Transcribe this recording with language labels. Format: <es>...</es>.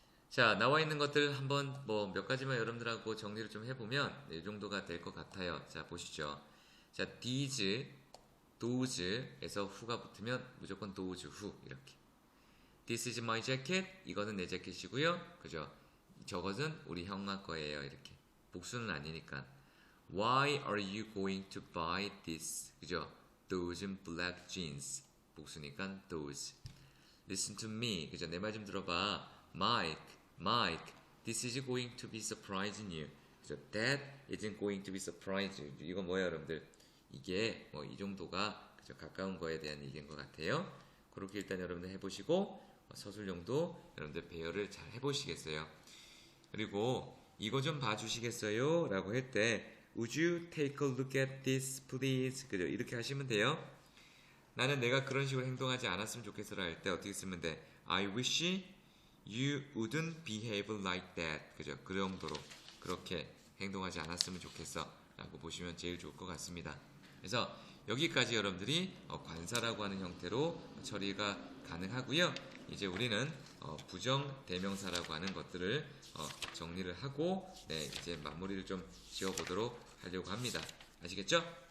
<ko>자, 나와 있는 것들 한번 뭐 몇 가지만 여러분들하고 정리를 좀 해보면 이 정도가 될 것 같아요. 자, 보시죠. 자, these, those에서 who가 붙으면 무조건 those who 이렇게.</ko> <en>This is my jacket.</en> <ko>이거는 내 재킷이고요. 그죠? 저것은 우리 형아 거예요. 이렇게. 복수는 아니니까.</ko> <en>Why are you going to buy this? 그죠? Those black jeans.</en> <ko>복수니까</ko> <en>those. Listen to me. 그죠?</en> <ko>내 말 좀 들어봐.</ko> <en>Mike, this is going to be surprising you.</en> <ko>그죠?</ko> <en>That isn't going to be surprising you.</en> <ko>이건 뭐예요, 여러분들? 이게 뭐 이 정도가 그죠? 가까운 거에 대한 얘기인 것 같아요. 그렇게 일단 여러분들 해보시고 서술용도 여러분들 배열을 잘 해보시겠어요. 그리고 이거 좀 봐주시겠어요? 라고 할 때</ko> <en>Would you take a look at this, please?</en> <ko>그죠? 이렇게 하시면 돼요. 나는 내가 그런 식으로 행동하지 않았으면 좋겠어라 할 때 어떻게 쓰면 돼?</ko> <en>I wish you wouldn't behave like that.</en> <ko>그죠? 그 정도로 그렇게 행동하지 않았으면 좋겠어 라고 보시면 제일 좋을 것 같습니다. 그래서 여기까지 여러분들이 관사라고 하는 형태로 처리가 가능하고요. 이제 우리는 부정 대명사라고 하는 것들을 정리를 하고 네, 이제 마무리를 좀 지어보도록 하려고 합니다. 아시겠죠?</ko>